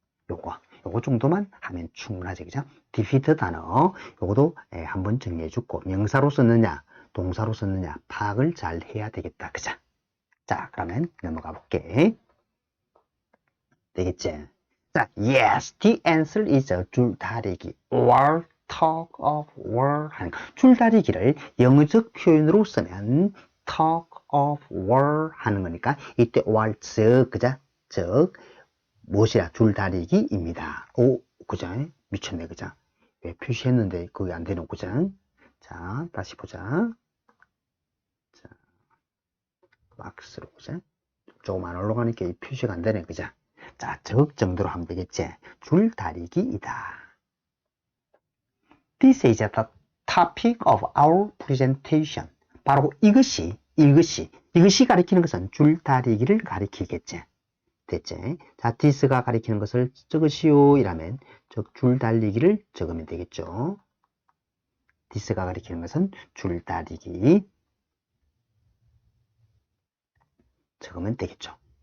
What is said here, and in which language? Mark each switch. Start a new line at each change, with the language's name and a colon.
Korean: 요거 정도만 하면 충분하지, 그죠? defeat 단어 요거도 한번 정리해 주고 명사로 썼느냐 동사로 썼느냐 파악을 잘 해야 되겠다, 그죠? 자, 그러면 넘어가 볼게. 되겠지?
English: 자, yes, the answer is a 줄다리기 or talk of war
Korean: 하는 거. 줄다리기를 영어적 표현으로 쓰면
English: talk of war
Korean: 하는 거니까 이때 war 즉, 그죠? 즉 무엇이야? 줄다리기입니다. 오, 그죠? 미쳤네, 그죠? 왜 표시했는데 그게 안 되는, 그죠? 자, 다시 보자. 자, 박스로 보자. 조금 안 올라가니까 이 표시가 안 되네, 그죠? 자, 적 정도로 하면 되겠지? 줄다리기이다.
English: This is the topic of our presentation.
Korean: 바로 이것이 가리키는 것은 줄다리기를 가리키겠지. 됐지? 자, this가 가리키는 것을 적으시오 이라면 줄달리기를 적으면 되겠죠. this가 가리키는 것은 줄다리기 적으면 되겠죠.